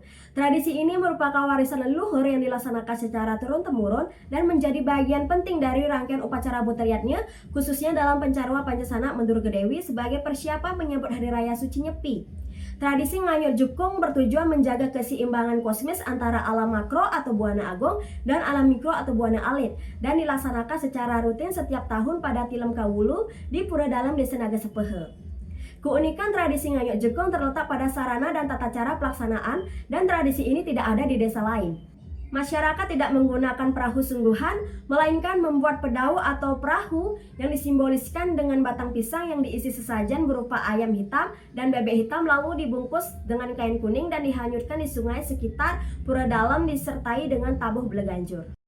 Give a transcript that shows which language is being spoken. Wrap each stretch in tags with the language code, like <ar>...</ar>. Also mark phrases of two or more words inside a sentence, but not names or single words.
<id>Tradisi ini merupakan warisan leluhur yang dilaksanakan secara turun-temurun dan menjadi bagian penting dari rangkaian upacara butriatnya, khususnya dalam pencarua Pancasana Mendurgedewi sebagai persiapan menyambut Hari Raya Suci Nyepi. Tradisi Ngayuk Jukung bertujuan menjaga keseimbangan kosmis antara alam makro atau buana agung dan alam mikro atau buana alit dan dilaksanakan secara rutin setiap tahun pada Tilem Kawulu di Pura Dalem Desa Naga Sepehe. Keunikan tradisi Ngayuk Jukung terletak pada sarana dan tata cara pelaksanaan dan tradisi ini tidak ada di desa lain. Masyarakat tidak menggunakan perahu sungguhan, melainkan membuat pedau atau perahu yang disimboliskan dengan batang pisang yang diisi sesajen berupa ayam hitam dan bebek hitam lalu dibungkus dengan kain kuning dan dihanyutkan di sungai sekitar Pura Dalem disertai dengan tabuh beleganjur.</id>